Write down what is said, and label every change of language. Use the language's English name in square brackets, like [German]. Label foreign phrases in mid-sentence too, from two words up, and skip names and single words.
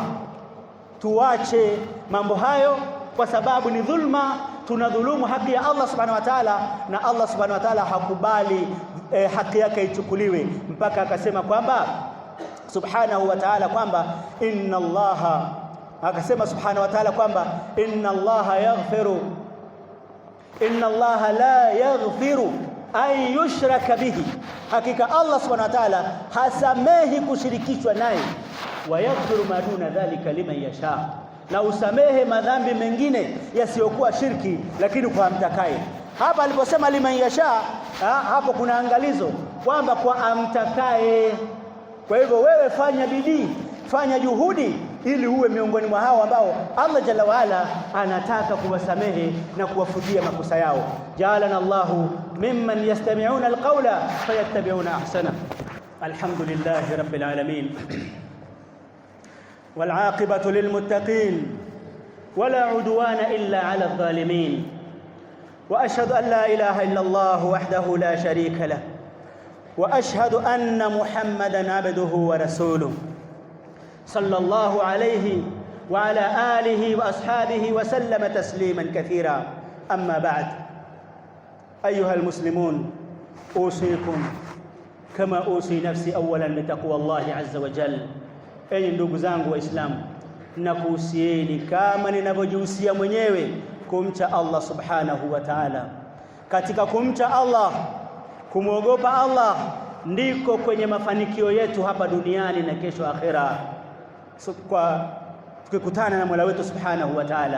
[Swahili] Tuache mambo hayo, kwa sababu ni dhulma, tunadhulumu haki ya Allah [Arabic] سبحانه وتعالى, [Swahili] na Allah [Arabic] سبحانه وتعالى [Swahili] hakubali haki yake ichukuliwe, mpaka akasema kwamba [Arabic] سبحانه وتعالى [Swahili] kwamba [Arabic] إن الله, [Swahili] akasema [Arabic] سبحانه وتعالى [Swahili] kwamba [Arabic] إن الله لا يغفر أن يشرك به, [Swahili] hakika Allah [Arabic] سبحانه وتعالى [Swahili] hasamehi kushirikishwa naye, [Arabic] ويغفر ما دون ذلك لمن يشاء, [Swahili] na usamehe madhambi mengine yasiyokuwa shirki lakini kwa amtakaye. Hapa aliposema [Arabic] لمن يشاء, [Swahili] hapo kuna angalizo kwamba kwa amtakaye. Kwa hivyo wewe fanya bidii, fanya juhudi ili uwe miongoni mwa hao ambao Allah [Arabic] جل وعلا [Swahili] anataka kuwasamehe na kuwafutia makosa yao. [Arabic] جعلنا الله ممن يستمعون القول فيتبعون أحسنه. الحمد لله رب العالمين والعاقبة للمتقين ولا عدوان إلا على الظالمين، وأشهد أن لا إله إلا الله وحده لا شريك له, وأشهد أن محمدًا عبده ورسوله صلى الله عليه وعلى آله وأصحابه وسلم تسليمًا كثيرا. أما بعد، أيها المسلمون، أوصيكم كما أوصي نفسي أولاً بتقوى الله عز وجل. [Swahili] Enyi ndugu zangu Waislamu, nakuhusieni kama ninavyojihusia mwenyewe kumcha Allah [Arabic] سبحانه وتعالى. [Swahili] Katika kumcha Allah, kumwogopa Allah, ndiko kwenye mafanikio yetu hapa duniani na kesho akhera, kwa tukikutana na Mola wetu [Arabic] سبحانه وتعالى.